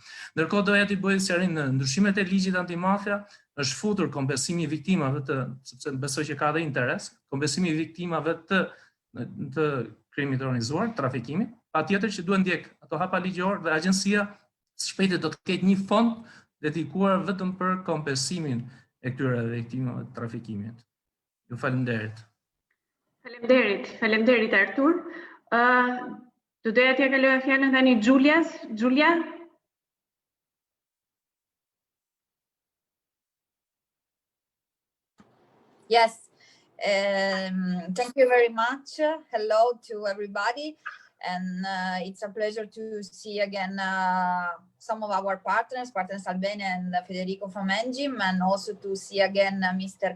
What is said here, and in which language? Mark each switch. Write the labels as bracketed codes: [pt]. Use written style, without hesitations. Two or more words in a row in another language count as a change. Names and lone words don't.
[sq] Ndërkohë doja t'i bëj sqarim në ndryshimet e ligjit antimafia, është futur kompensimi i viktimave sepse besoj që ka dhe interes, kompensimi i viktimave të krimit organizuar, trafikimit, patjetër që duhet ndjek ato hapa ligjor dhe agjencia shpejt do të ketë një fond dedikuar vetëm për kompensimin e këtyre viktimave të trafikimit. Ju falenderit. Faleminderit Artur. Do doja t'ja kaloj fjalën tani Julias. Julia? [en] Yes, thank you very much. Hello to everybody. And it's a pleasure to see again some of our partners, Partners Albania and Federico from Engim, and also to see again Mr.